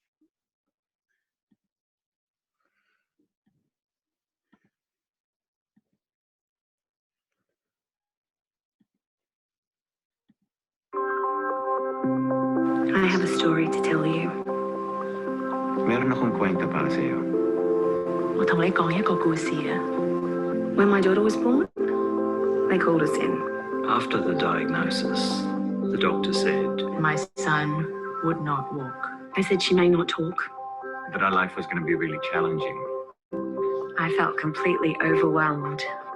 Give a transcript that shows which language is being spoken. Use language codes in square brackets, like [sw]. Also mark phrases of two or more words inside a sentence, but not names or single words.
[en] I have a story to tell you. [tl] Meron akong kwento para sa'yo. [yue] 我同你講一個故事啊。 [en] When my daughter was born, they called us in. After the diagnosis, the doctor said, My son would not walk. They said she may not talk. but our life was going to be really challenging. I felt completely overwhelmed.